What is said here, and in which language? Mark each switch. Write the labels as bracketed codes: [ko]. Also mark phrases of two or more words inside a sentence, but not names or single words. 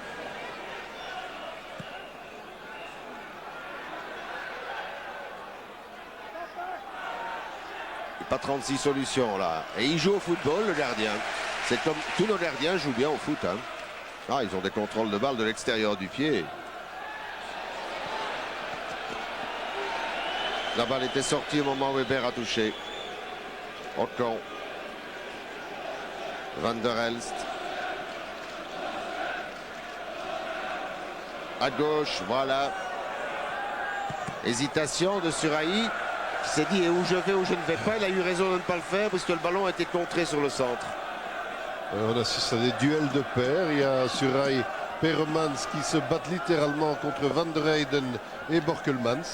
[fr] Pas 36 solutions là. Et il joue au football, le gardien. C'est comme tous nos gardiens jouent bien au foot. Hein. Ah, ils ont des contrôles de balle de l'extérieur du pied. La balle était sortie au moment où Weber a touché. Ocon. Van der Elst. À gauche, voilà. Hésitation de Suraï. Qui s'est dit, et où je vais, où je ne vais pas. Il a eu raison de ne pas le faire parce que le ballon a été contré sur le centre. On assiste à des duels de paires. Il y a Suraï Peremans qui se battent littéralement contre Van der Heyden et Borkelmans.